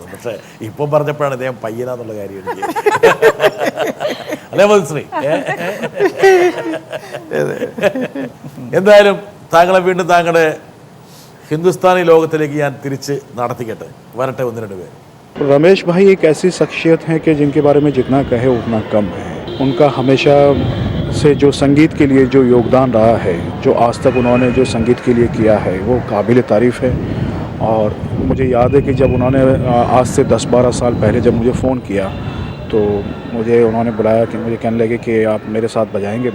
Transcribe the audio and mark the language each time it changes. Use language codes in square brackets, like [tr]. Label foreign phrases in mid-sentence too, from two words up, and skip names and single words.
[ml] പക്ഷേ ഇപ്പം പറഞ്ഞപ്പോഴാണ് അദ്ദേഹം പയ്യനാന്നുള്ള കാര്യം എനിക്ക് അല്ലേ മധുശ്രീ? എന്തായാലും താങ്കളെ വീണ്ടും താങ്കളുടെ ഹിന്ദുസ്ഥാനി ലോകത്തിലേക്ക് ഞാൻ തിരിച്ച് നടത്തിക്കട്ടെ. വരട്ടെ ഒന്ന് രണ്ട് പേര്. [hi] रमेश भाई एक ऐसी शख्सियत हैं कि जिनके बारे में जितना कहे उतना कम है. उनका हमेशा से जो संगीत के लिए जो योगदान रहा है, जो आज तक उन्होंने जो संगीत के लिए किया है, वो काबिल तारीफ़ है. और मुझे याद है कि जब उन्होंने आज से 10-12 साल पहले जब मुझे फ़ोन किया तो मुझे उन्होंने बुलाया कि मुझे कहने लगे कि आप मेरे साथ बजाएंगे.